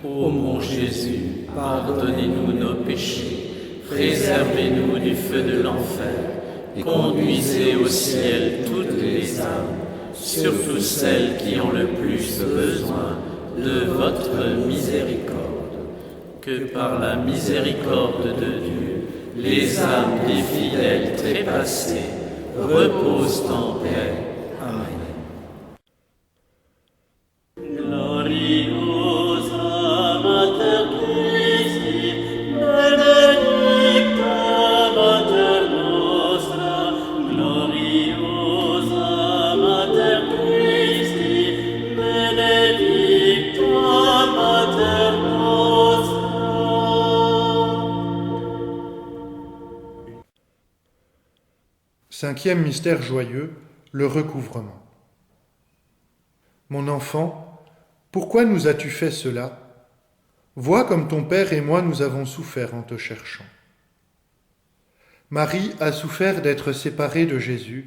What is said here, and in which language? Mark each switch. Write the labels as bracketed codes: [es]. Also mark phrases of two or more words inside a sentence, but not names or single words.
[fr] Ô mon Jésus, pardonnez-nous nos péchés, préservez-nous du feu de l'enfer, et conduisez au ciel toutes les âmes, surtout celles qui ont le plus besoin de votre miséricorde. Que par la miséricorde de Dieu, les âmes des fidèles trépassés reposent en paix. Amen. [la] Gloriosa Mater Christi, benedicta Mater nostra, gloriosa Mater Christi, benedicta Mater nostra. [fr] Cinquième mystère joyeux, le recouvrement. Mon enfant, pourquoi nous as-tu fait cela? vois comme ton Père et moi nous avons souffert en te cherchant. Marie a souffert d'être séparée de Jésus.